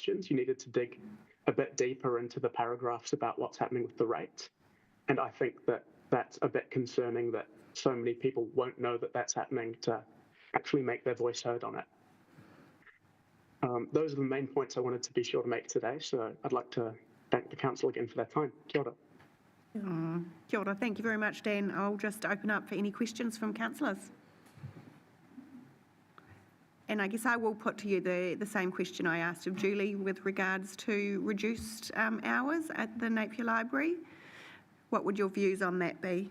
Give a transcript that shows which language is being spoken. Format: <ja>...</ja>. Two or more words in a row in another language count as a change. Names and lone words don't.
<en>You needed to dig a bit deeper into the paragraphs about what's happening with the rate. And I think that that's a bit concerning that so many people won't know that that's happening to actually make their voice heard on it. Those are the main points I wanted to be sure to make today. So I'd like to thank the council again for their time.</en> <mi>Kia ora. Kia ora.</mi> <en>Thank you very much, Dan. I'll just open up for any questions from councillors. And I guess I will put to you the same question I asked of Julie with regards to reduced hours at the Napier Library. What would your views on that be?</en>